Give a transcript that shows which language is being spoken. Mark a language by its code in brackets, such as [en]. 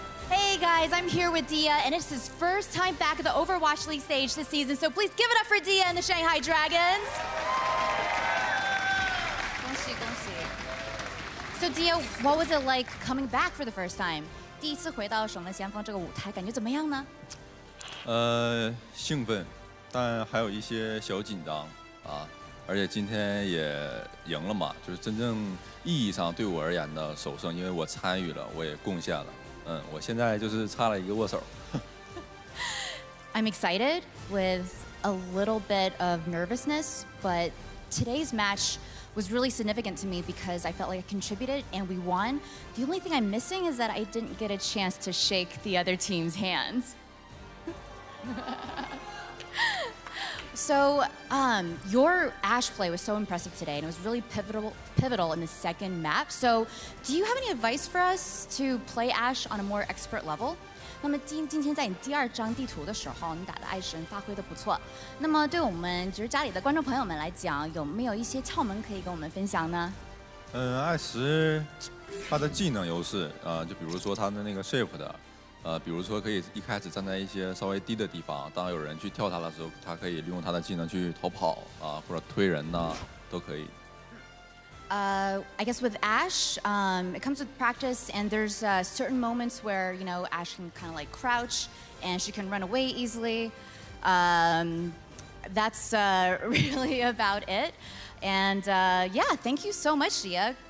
[en] Hey guys, I'm here with Dia, and it's his first time back at the Overwatch League stage this season, so please give it up for Dia and the Shanghai Dragons. So Dia, what was it like coming back for the first time? [zh] 第一次回到守门先锋这个舞台，感觉怎么样呢？兴奋，但还有一些小紧张啊。而且今天也赢了嘛，就是真正意义上对我而言的首胜，因为我参与了，我也贡献了。我现在就是差了一个握手。 [en] I'm excited with a little bit of nervousness, but today's match was really significant to me because I felt like I contributed and we won. The only thing I'm missing is that I didn't get a chance to shake the other team's hands. So, your Ashe play was so impressive today, and it was really pivotal in the second map. So, do you have any advice for us to play Ashe on a more expert level? [zh] 那么今天在你第二张地图的时候，你打的爱神发挥的不错。那么对我们就是家里的观众朋友们来讲，有没有一些窍门可以跟我们分享呢？艾什他的技能优势就比如说他的那个 shift 比如说可以一开始站在一些稍微低的地方，当有人去跳他的时候，他可以利用他的技能去逃跑或者推人呐，都可以。 [en] I guess with Ashe, it comes with practice, and there's certain moments where, you know, Ashe can kind of like crouch, and she can run away easily. That's really about it. And yeah, thank you so much, Dia.